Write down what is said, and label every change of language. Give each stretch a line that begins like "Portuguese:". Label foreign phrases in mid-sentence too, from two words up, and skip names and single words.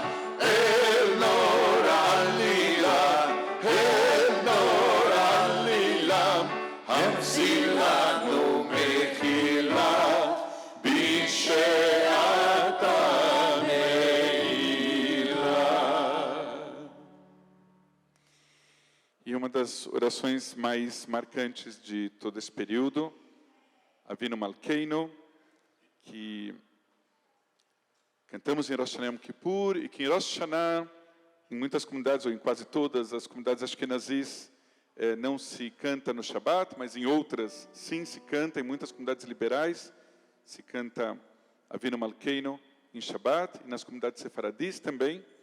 Hebrew: אל נור עלילה, אל נור עלילה, המציא לנו מחילה בשעת הנעילה.
Portuguese: E uma das orações mais marcantes de todo esse período, Avinu Malkeinu, que cantamos em Rosh Hashanah Yom Kippur, e que em Rosh Hashanah, em muitas comunidades, ou em quase todas as comunidades ashkenazis, não se canta no Shabbat, mas em outras sim se canta, em muitas comunidades liberais se canta Avinu Malkeinu em Shabbat, e nas comunidades sefaradis também.